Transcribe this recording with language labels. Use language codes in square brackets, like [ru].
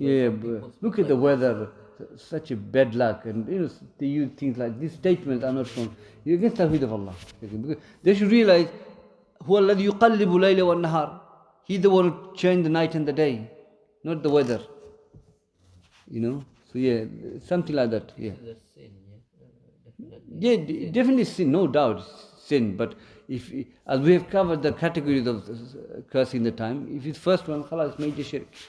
[en] But look at the weather, such a bad luck, and they use things like these statements are not from. You're against the Tawheed of Allah. Because they should realize, [ar] هو الذي يقلب الليل والنهار. [en] He's the one who changed the night and the day, not the weather. So yeah, something like that. Yeah. It's a sin, definitely. Yeah, definitely sin, no doubt, sin. But as we have covered the categories of cursing the time, if it's first one, khalas, major shirk.